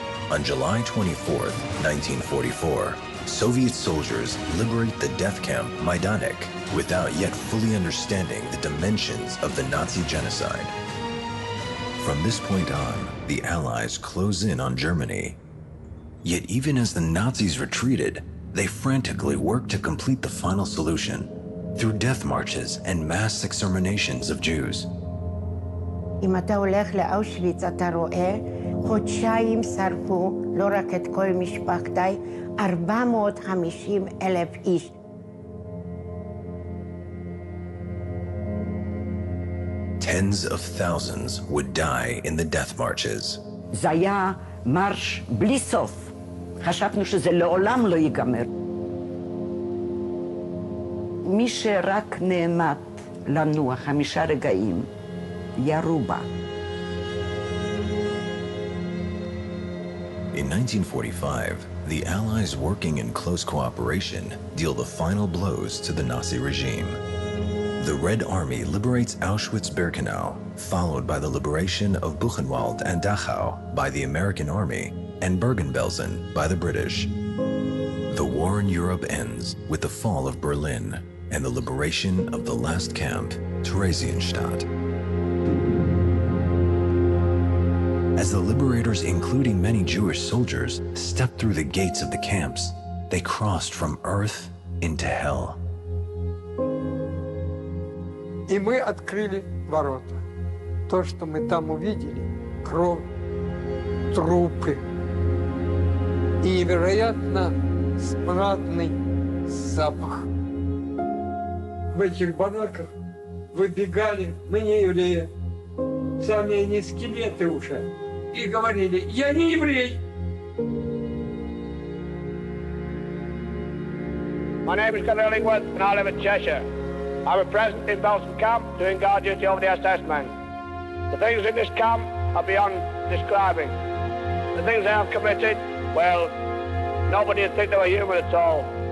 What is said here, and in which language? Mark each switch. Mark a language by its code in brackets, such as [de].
[en] On July 24, 1944, Soviet soldiers liberate the death camp Majdanek without yet fully understanding the dimensions of the Nazi genocide. From this point on, the Allies close in on Germany. Yet even as the Nazis retreated, they frantically worked to complete the final solution through death marches and mass exterminations of Jews. [he] אם אתה הולך לאושוויץ, אתה רואה, חודשיים שרפו, לא רק את כל משפחתי, 450,000 איש. [en] Tens of thousands would die in the death marches. [he] זה היה מרש בלי סוף. חשבנו שזה לעולם לא ייגמר. מי שרק נעמד לנוע 5 רגעים, ירו בה. [en] In 1945, the Allies working in close cooperation deal the final blows to the Nazi regime. The Red Army liberates Auschwitz-Birkenau, followed by the liberation of Buchenwald and Dachau by the American Army, and Bergen-Belsen by the British. The war in Europe ends with the fall of Berlin and the liberation of the last camp, Theresienstadt. As the liberators, including many Jewish soldiers, stepped through the gates of the camps, they crossed from earth into hell. [ru] И мы открыли ворота. То, что мы там увидели, кровь, трупы и невероятно смрадный запах. В этих бараках выбегали, мы не евреи, сами они скелеты уже, и говорили: «Я не еврей». [en] My name is Colonel Illingworth, and I live in Cheshire. I was present in Belsen camp doing guard duty over the assessment. The things in this camp are beyond describing. The things they have committed, well, nobody would think they were human at all.